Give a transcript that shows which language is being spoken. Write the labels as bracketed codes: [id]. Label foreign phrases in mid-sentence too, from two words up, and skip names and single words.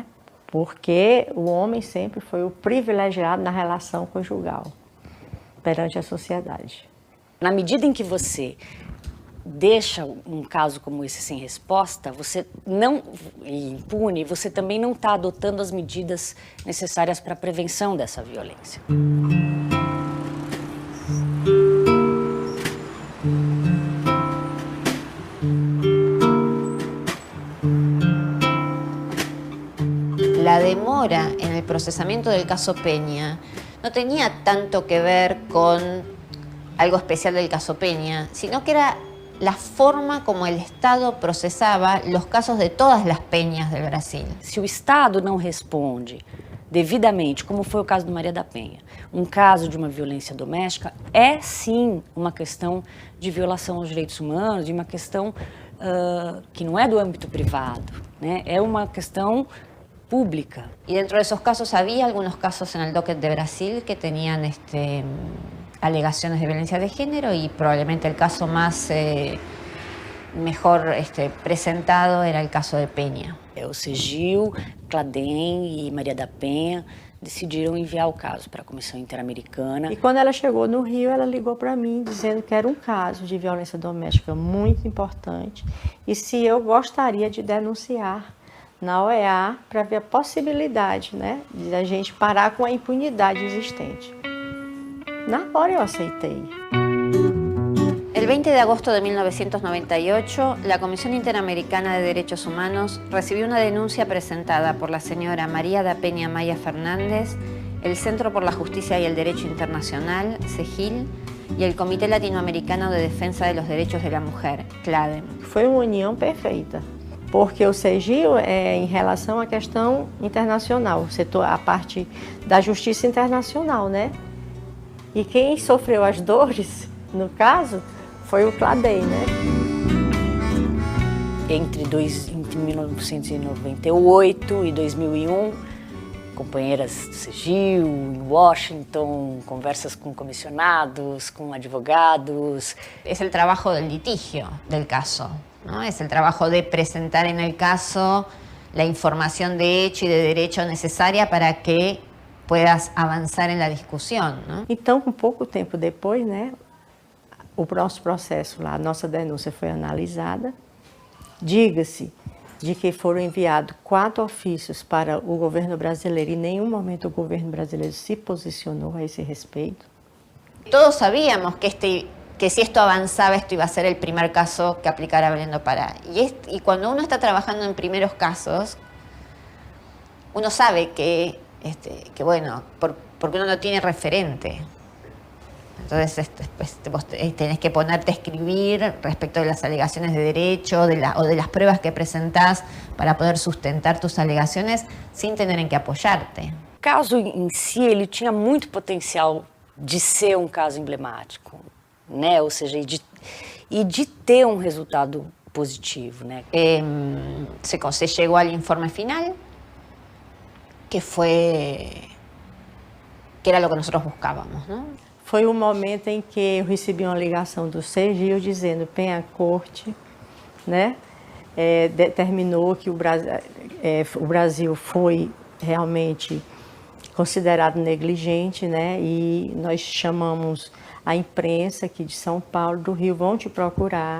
[pt] Porque o homem sempre foi o privilegiado na relação conjugal perante a sociedade. Na medida em que você deixa um caso como esse sem resposta, você não, impune, você também não está adotando as medidas necessárias para a prevenção dessa violência. [es] La demora en el procesamiento del caso Peña no tenía tanto que ver con algo especial del caso Peña, sino que era la forma como el Estado procesaba los casos de todas las peñas del Brasil. [pt] Se o Estado não responde devidamente, como foi o caso do Maria da Penha, um caso de uma violência doméstica, é sim uma questão de violação aos direitos humanos, de uma questão que não é do âmbito privado, né? É uma questão pública. [es] Y dentro de esos casos había algunos casos en el docket de Brasil que tenían alegaciones de violencia de género, y probablemente el caso más mejor presentado era el caso de Peña. [pt] O CEGIL, Cladem e Maria da Penha decidiram enviar o caso para a Comissão Interamericana. E quando ela chegou no Rio, ela ligou para mim dizendo que era um caso de violência doméstica muito importante e se eu gostaria de denunciar na OEA para ver a possibilidade, né, de a gente parar com a impunidade existente. Na hora eu aceitei. [es] El 20 de agosto de 1998, la Comisión Interamericana de Derechos Humanos recibió una denuncia presentada por la señora María da Peña Maya Fernández, el Centro por la Justicia y el Derecho Internacional, CEGIL, y el Comité Latinoamericano de Defensa de los Derechos de la Mujer, CLADEM. [pt] Foi uma união perfeita, porque o CEGIL é em relação à questão internacional, a parte da justiça internacional, né? E quem sofreu as dores, no caso, foi o Cladem, né? Entre 1998 e 2001, companheiras do CEGIL, em Washington, conversas com comissionados, com advogados. [es] Es el trabajo del litigio del caso, ¿no? Es el trabajo de presentar en el caso la información de hecho y de derecho necesaria para que puedas [pt] avançar na discussão, né? Então, com pouco tempo depois, né, o nosso processo lá, a nossa denúncia foi analisada. Diga-se de que foram enviados 4 ofícios para o governo brasileiro e em nenhum momento o governo brasileiro se posicionou a esse respeito. [es] Todos sabíamos que si esto avanzaba, esto iba a ser el primer caso que aplicara Belén do Pará. Y cuando uno está trabajando en primeros casos, uno sabe que bueno, porque uno no tiene referente. Entonces vos tenés que ponerte a escribir respecto de las alegaciones de derecho o de las pruebas que presentás para poder sustentar tus alegaciones sin tener en qué apoyarte. [pt] O caso em si, ele tinha muito potencial de ser um caso emblemático, né? Ou seja, e de ter um resultado positivo, né? [es] Se llegó al informe final, que fue que era lo que nosotros buscábamos, ¿no? [pt] Foi o momento em que eu recebi uma ligação do Sergio dizendo Penha Corte, né, determinou que o Brasil foi realmente considerado negligente, né, e nós chamamos a imprensa aqui de São Paulo, do Rio, vão te procurar.